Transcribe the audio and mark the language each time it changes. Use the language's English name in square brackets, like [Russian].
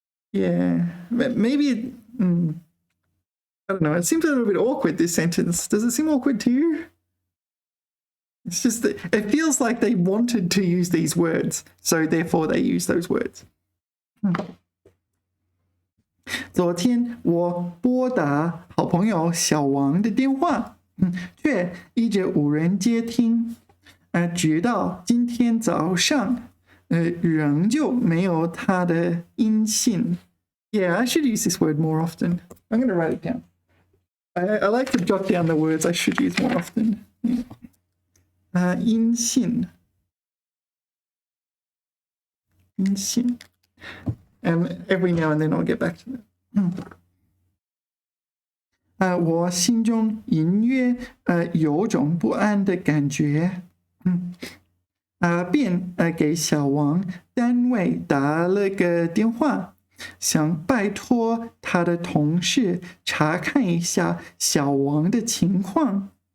[English] Yeah, maybe. I don't know. It seems a little bit awkward, this sentence. Does it seem awkward to you? It's just that it feels like they wanted to use these words, so therefore they use those words. [Chinese] 昨天我拨打好朋友小王的电话，却一直无人接听，直到今天早上，仍旧没有他的音信。 [English] Yeah, I should use this word more often. I'm going to write it down. I like to jot down the words I should use more often. [Chinese] 音信。 [English] And every now and then I'll get back to that. [Chinese] 我心中隐约有种不安的感觉，便给小王单位打了个电话，想拜托他的同事查看一下小王的情况。